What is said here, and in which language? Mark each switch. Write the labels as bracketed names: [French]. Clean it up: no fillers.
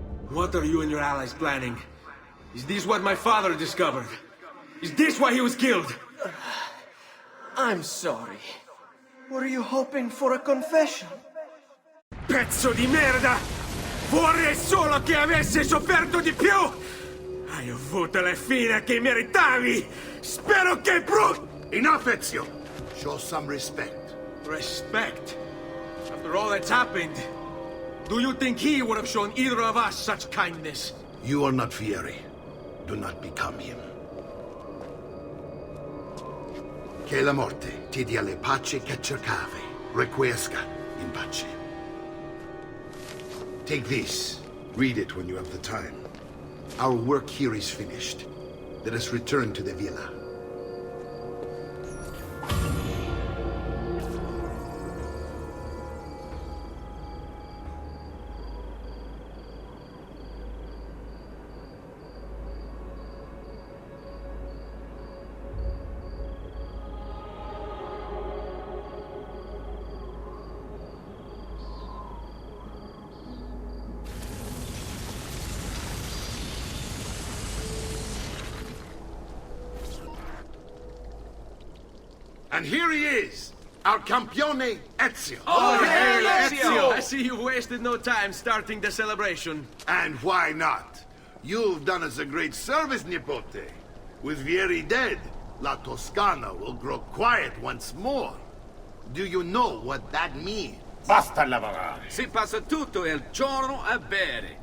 [English] What are you and your allies planning? Is this what my father discovered? Is this why he was killed? I'm sorry. Were you hoping for a confession? [Italian] Pezzo di merda! Vorrei solo che avessi sofferto di più! Hai avuto la fine che meritavi! Spero che [English] Enough, Ezio! Show some respect. Respect? After all that's happened, do you think he would have shown either of us such kindness? You are not Vieri. Do not become him. [Italian] Che la morte ti dia le pace che cercavi. [Latin] Requiescat in pace. [English] Take this. Read it when you have the time. Our work here is finished. Let us return to the villa. And here he is, our campione, Ezio. Oh, hey, Ezio! I see you've wasted no time starting the celebration. And why not? You've done us a great service, Nipote. With Vieri dead, La Toscana will grow quiet once more. Do you know what that means? [Italian] Basta lavorare. Si passa tutto il giorno a bere.